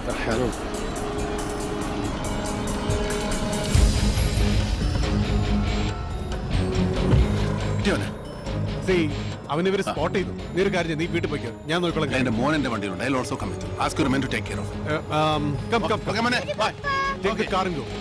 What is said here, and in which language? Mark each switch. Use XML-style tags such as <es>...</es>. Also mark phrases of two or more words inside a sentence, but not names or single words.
<en>Hello.</en> <ml>അവന് ഇവര് സ്പോട്ട് ചെയ്തു. നീ ഒരു കാര്യം, നീ വീട്ടിൽ പോയിക്കോ, ഞാൻ നോക്കിക്കോളാം. എന്റെ മോനെ വണ്ടിയുണ്ട്.</ml> <en>I'll also come with you. Ask your men to take care of. Come,</en> <ml>മോനെ. Bye.</ml> <en>Take the car and go.</en>